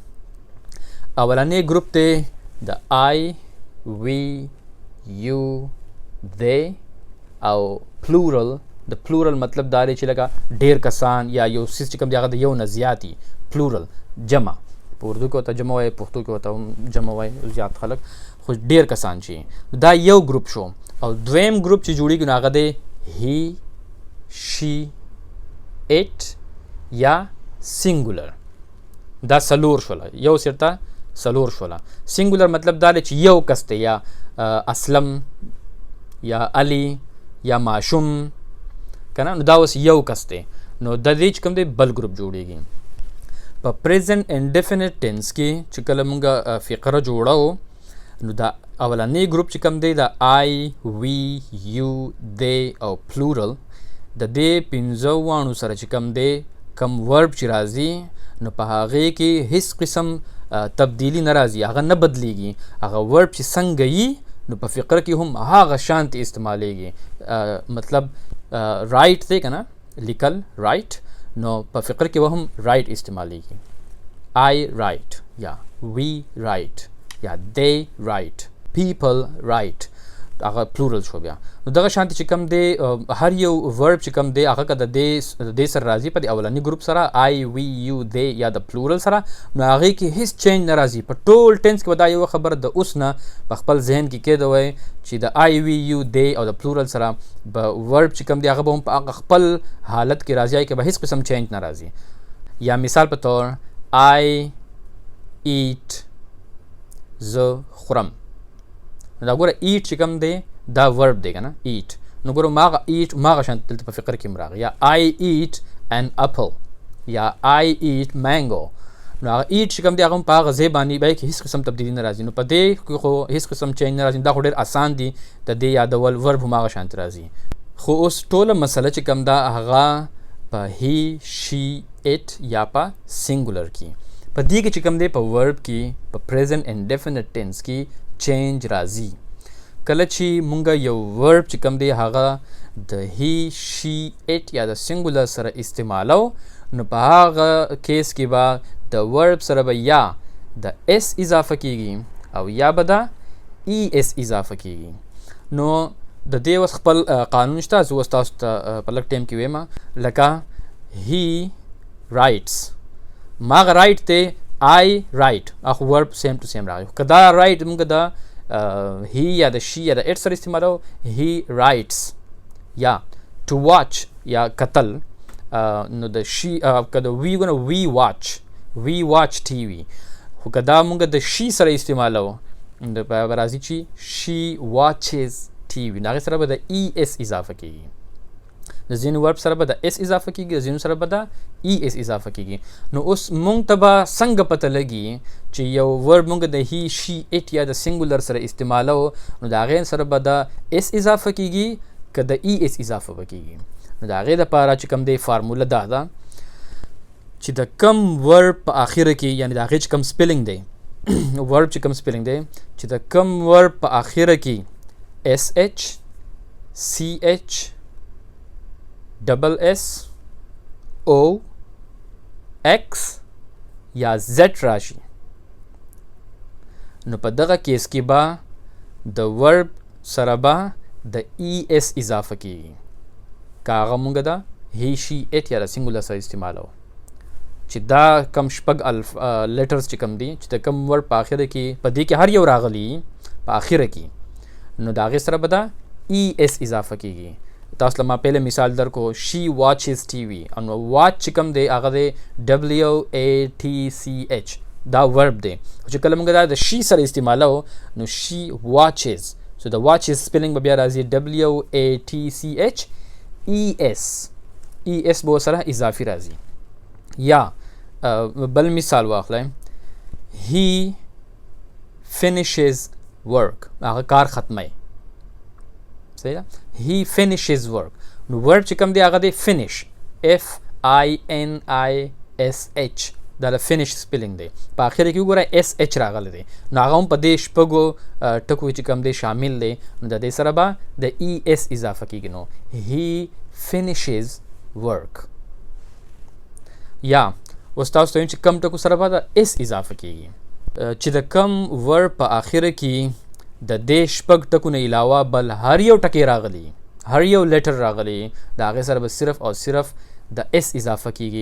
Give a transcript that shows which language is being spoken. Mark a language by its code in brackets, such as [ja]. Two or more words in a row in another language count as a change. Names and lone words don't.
[ps] اولنی ګروپ دی د [en] I we you they [ps] او پلورل د پلورل مطلب دا دی چې لکه ډیر کسان یا یو څیز چې کوم دی هغه د یو نه زیاتی پلورل جمع په اردو کې ورته جمع وایي پښتو کې ورته جمع وایي زیات خلک خو ډیر کسان چې دا یو ګروپ شو او دویم ګروپ چې جوړیږي نو هغه دی [en] he she it [ps] یا سینګولر دا سلور شوله یو سرته سلور شوله سینګولر مطلب دا دی چې یو کس دی یا اسلم یا علی یا ماشوم کنه نو دا اوس یو کس دی نو د دې چې کوم دی بل ګروپ جوړیږي په [en] present indefinite tense [ps] کې چې کله مونږ فقره جوړو نو دا اولنی ګروپ چې کوم دی دا [en] I we you [ps] they او پلورل د دې پنځو وانو سره چې کوم دی کم ورب چې راځي نو په هغې کې هیڅ قسم تبدیلی نه راځي هغه نه بدلیږي هغه ورب چې څنګه یي نو په فقره کې هم هغه شانتي استعمالیږي مطلب رایټ دی که نه لیکل رایټ نو په فقره کې هم رایټ استعمالیږي [en] I write [ps] یا [en] we write [ps] یا [en] they write people write [ps] هغه پلورل شو بیا نو دغه شانتي چې کوم دی هر یو ورب چې کوم دی هغه که د دې سره راځي په د اولني ګروپ سره [en] I we you they [ps] یا د پلورل سره نو هغې کې هیڅ چینج نه راځي په ټول ټینس کې به دا یوه خبره د اوس نه په خپل ذهن کې کېده وی چې د [en] I we you they [ps] او د پلورل سره به ورب چې کوم دی هغه به هم په هغه خپل حالت کې راځي کې به هیڅ قسم چینج نه راځي یا مثال په طور [en] I eat [ps] زه خورم دا ګوره ایټ چې کوم دی دا ورب دی که نه ایټ نو ګوره ماغه ایټ ماغه شانت دلته په فقره کې هم راغی یا [en] I eat an apple [ps] یا [en] I eat mango [ps] نو هغه ایټ چې کوم دی هغه هم په هغه ځای باندې به کې هېڅ قسم تبدیلي نه راځي نو په دې کې خو هېڅ قسم چینج نه راځي دا خو ډېر اسان دي د دې یادول ورب هم هغه شانت راځي خو اوس ټوله مسله چې کوم دا هغه په he she it یا په سینګولر کې په دې کې چې کوم دی په ورب کې په [en] present indefinite tense [ps] کې چینج راځي کله چې مونږ یو ورب چې کوم دی هغه د [en] he she it [ps] یا د سینګولر سره استعمالو نو په هغه کیس کې به د ورب سره به یا د اس اضافه کیږي او یا به د es اضافه کیږي نو د دې اوس خپل قانون شته زه اوس تاسو ته په لږ ټایم کې وایم لکه [en] he writes [ps] ماغه رایټ دی [en] I write [ps] اخو ورب [en] same to same [ps] راغی که دا رایټ مونږ د he یا د she یا د it سره استعمالو [en] he writes [ps] یا [en] to watch [ps] یا قتل نو د she که د we ګونه [en] we watch TV [ps] خو که دا مونږ د she سره استعمالو د به راځي چې [en] she watches TV [ps] نو هغې سره به د es اضافه کیږي د ځینو ورب سره به د اس اضافه کیږي د ځینو سره به د es اضافه کیږي نو اوس مونږ ته به څنګه پته لګي چې یو ورب مونږ د [en] he she it [ps] یا د سینګولر سره استعمالو نو د هغې سره به د اس اضافه کیږي که د es اضافه به کیږي نو د هغې دپاره چې کوم دی فارموله دا ده چې د کم ورب په آخره کې یعنی د هغې چې کم سپیلنګ دی ورب چې کم سپیلنګ دی چې د کم ورب په آخره کې [en] sh ch double s o x [ps] یا z راشي نو په دغه کیس کې به د ورب سره به د es اضافه کیږي که هغه مونږ د [en] he she it [ps] یا د سینګولر سره استعمالو چې دا کم شپږ لیټرز چې کم دي چې د کم ورب په آخره کې په دې کې هر یو راغلی په آخره کې نو د هغې سره به د es اضافه کیږي تاسو له ما پهله مثال در کو [en] she watches TV [ps] نو watch چې کوم دی هغه دی WATCH دا ورب دی. چې کله موږ دا د شي سره استعمالو نو [en] she watches. [ps] سو د واچز سپیلنګ به بیا راځي WATCHES. ES به سره اضافي راځي. یا بل مثال واخلئ. [en] He finishes work. [ps] هغه کار ختمي. صحیح ده؟ [en] He finishes work. [ps] نو ورب چې کوم دی هغه دی finish. FINISH. دا د فینش سپیلنګ دی. په اخر کې وګورئ SH راغلی دی. نو هغه هم په دې شپږو ټکو چې کوم دی شامل دی. نو د دې سره به د ES اضافه کېږي. [en] نو he finishes work. [ps] یا اوس تاسو ته چې کم ټکو سره به د S اضافه کېږي. چې د کم ورب په اخر کې د دې شپږ ټکو نه علاوه بل هر یو ټکی راغلی، هر یو لیټر راغلی، د هغې سره به صرف او صرف د S اضافه کېږي.